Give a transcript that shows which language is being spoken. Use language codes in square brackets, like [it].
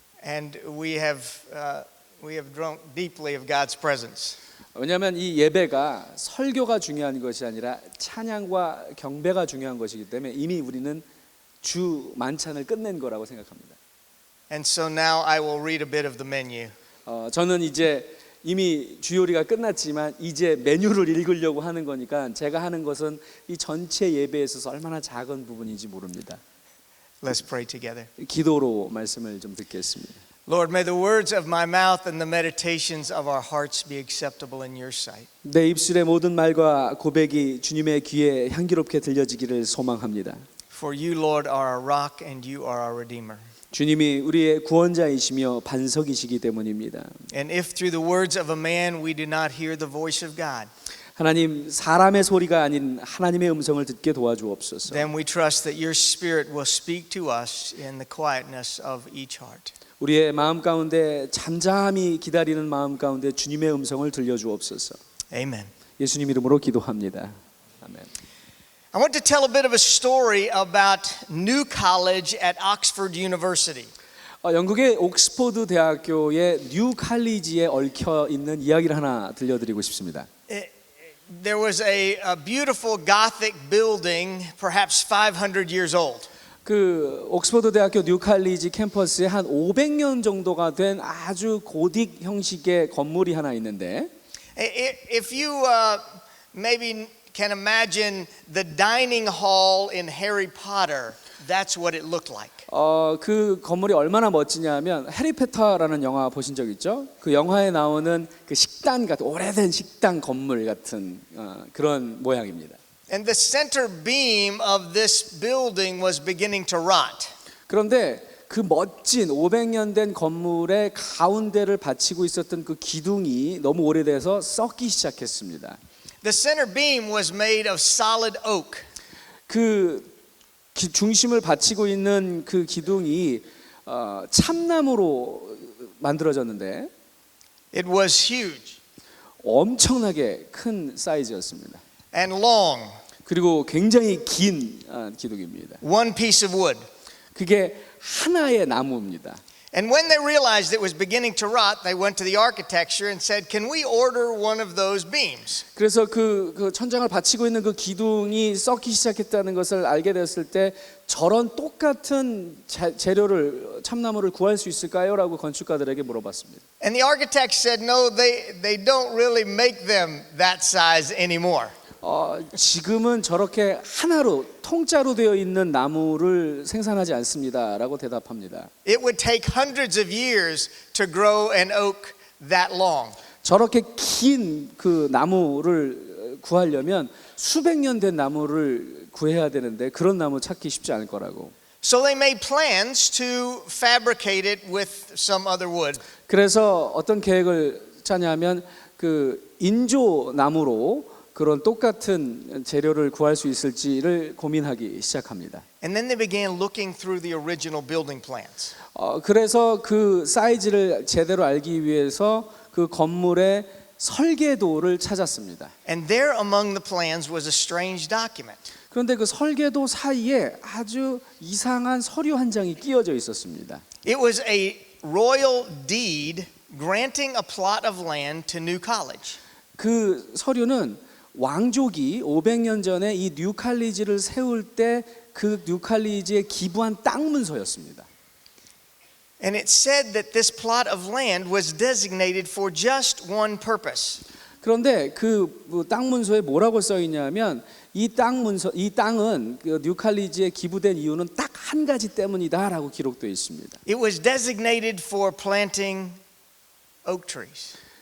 [en] And we have drunk deeply of God's presence. [ko] 왜냐하면 이 예배가 설교가 중요한 것이 아니라 찬양과 경배가 중요한 것이기 때문에 이미 우리는 주 만찬을 끝낸 거라고 생각합니다. [en] And so now I will read a bit of the menu. [ko] 저는 이제 이미 주 요리가 끝났지만 이제 메뉴를 읽으려고 하는 거니까 제가 하는 것은 이 전체 예배에 있어서 얼마나 작은 부분인지 모릅니다. [en] Let's pray together. [ko] 기도로 말씀을 좀 듣겠습니다. [en] Lord, may the words of my mouth and the meditations of our hearts be acceptable in your sight. [ko] 내 입술의 모든 말과 고백이 주님의 귀에 향기롭게 들려지기를 소망합니다. [en] For you, Lord, are our rock and you are our redeemer. [ko] 주님이 우리의 구원자이시며 반석이시기 때문입니다. [en] And if through the words of a man we do not hear the voice of God, [ko] 하나님, 사람의 소리가 아닌 하나님의 음성을 듣게 도와주옵소서. [en] then we trust that your Spirit will speak to us in the quietness of each heart. [ko] 우리의 마음 가운데 잠잠히 기다리는 마음 가운데 주님의 음성을 들려주옵소서. [en] Amen. [ko] 예수님 이름으로 기도합니다. 아멘. [en] I want to tell a bit of a story about New College at Oxford University. [ko] 영국의 옥스퍼드 대학교의 뉴 칼리지에 얽혀 있는 이야기를 하나 들려드리고 싶습니다. [en] There was a beautiful Gothic building, perhaps 500 years old. [ko] 그 옥스퍼드 대학교 뉴 칼리지 캠퍼스에 한 500년 정도가 된 아주 고딕 형식의 건물이 하나 있는데, [en] If you maybe can imagine the dining hall in Harry Potter, that's what it looked like. [ko] 그 건물이 얼마나 멋지냐면 해리포터라는 영화 보신 적 있죠? 그 영화에 나오는 그 식당 같은 오래된 식당 건물 같은 그런 모양입니다. [en] And the center beam of this building was beginning to rot. [ko] 그런데 그 멋진 500년 된 건물의 가운데를 받치고 있었던 그 기둥이 너무 오래돼서 썩기 시작했습니다. [en] The center beam was made of solid oak. [ko] 그 중심을 받치고 있는 그 기둥이 참나무로 만들어졌는데 [en] It was huge [ko] 엄청나게 큰 사이즈였습니다. [en] and long. [ko] 그리고 굉장히 긴 기둥입니다. [en] One piece of wood. [ko] 그게 하나의 나무입니다. [en] And when they realized it was beginning to rot, they went to the architecture and said, "Can we order one of those beams?" [ko] 그래서 그 천장을 받치고 있는 그 기둥이 썩기 시작했다는 것을 알게 되었을 때 저런 똑같은 재료를 참나무를 구할 수 있을까요? 라고 건축가들에게 물어봤습니다. [en] And the architect said, "No, they don't really make them that size anymore." [ko] 지금은 저렇게 하나로 통짜로 되어 있는 나무를 생산하지 않습니다라고 대답합니다. [en] It would take hundreds of years to grow an oak that long. [ko] 저렇게 긴 그 나무를 구하려면 수백 년 된 나무를 구해야 되는데 그런 나무 찾기 쉽지 않을 거라고. [en] So they made plans to fabricate it with some other wood. [ko] 그래서 어떤 계획을 짜냐면 그 인조 나무로 그런 똑같은 재료를 구할 수 있을지를 고민하기 시작합니다. [en] And then they began looking through the original building plans. [ko] 그래서 그 사이즈를 제대로 알기 위해서 그 건물의 설계도를 찾았습니다. [en] And there among the plans was a strange document. [ko] 그런데 그 설계도 사이에 아주 이상한 서류 한 장이 끼어져 있었습니다. [en] It was a royal deed granting a plot of land to New College. [ko] 그 서류는 왕족이 500년 전에 이 뉴 칼리지를 세울 때 그 뉴 칼리지에 기부한 땅 문서였습니다. [en] And it said that this plot of land was designated for just one purpose. [ko] 그런데 그 땅 문서에 뭐라고 써 있냐면 이 땅은 그 뉴 칼리지에 기부된 이유는 딱 한 가지 때문이다라고 기록되어 있습니다. [en] It was designated for planting oak trees.